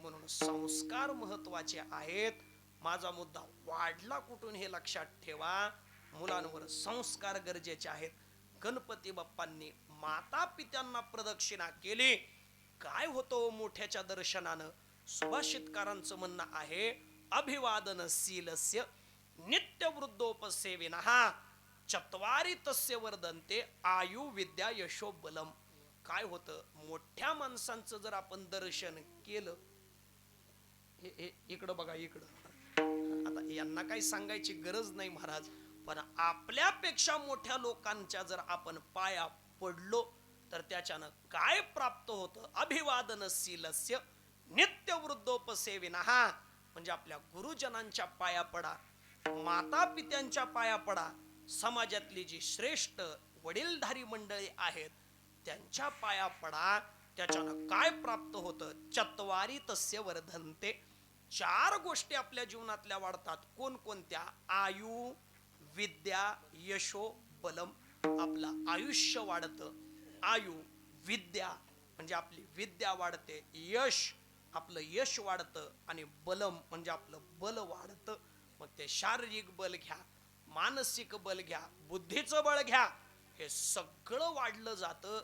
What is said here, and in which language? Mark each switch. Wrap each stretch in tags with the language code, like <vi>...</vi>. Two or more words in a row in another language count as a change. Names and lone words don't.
<mr>म्हणून संस्कार महत्वाचे आहेत. माझा मुद्दा वाढला कुठून हे लक्षात ठेवा. मुलांवर संस्कार गरजेचे आहेत. गणपती बाप्पांनी माता पित्यांना प्रदक्षिणा केली, काय होतं मोठ्याच्या दर्शनानं? सुभाषितकारांचं म्हणणं आहे,</mr> <sa>अभिवादनशीलस्य नित्य वृद्धोपसेविनः चत्वारी तस्य वर्धन्ते आयु विद्या यशो बलम.</sa> <mr>काय होतं, मोठ्या माणसांचं जर आपण दर्शन केलं, हे इकडं बघा, इकडं, आता यांना काही सांगायची गरज नाही महाराज, पण आपल्यापेक्षा मोठ्या लोकांच्या जर आपण पाया पडलो तर त्याच्यानं काय प्राप्त होतं,</mr> <sa>अभिवादनशीलस्य नित्य वृद्धोपसेविनः,</sa> <mr>म्हणजे आपल्या गुरुजनांच्या पाया पडा, माता पित्यांच्या पाया पडा, समाजातली जी श्रेष्ठ वडीलधारी मंडळी आहेत त्यांच्या पाया पडा, त्याच्यानं काय प्राप्त होतं,</mr> <sa>चत्वारी तस्य वर्धन्ते,</sa> <mr>4 गोष्टी आपल्या जीवनातल्या वाढतात. कोणकोणत्या?</mr> <sa>आयु, विद्या, यशो, बलम.</sa> <mr>आपलं आयुष्य वाढतं, आयु, विद्या म्हणजे आपली विद्या वाढते, यश आपलं यश वाढतं, आणि बलम म्हणजे आपलं बल वाढतं. मग ते शारीरिक बल घ्या, मानसिक बल घ्या, बुद्धीचं बळ घ्या, हे सगळं वाढलं जातं.</mr>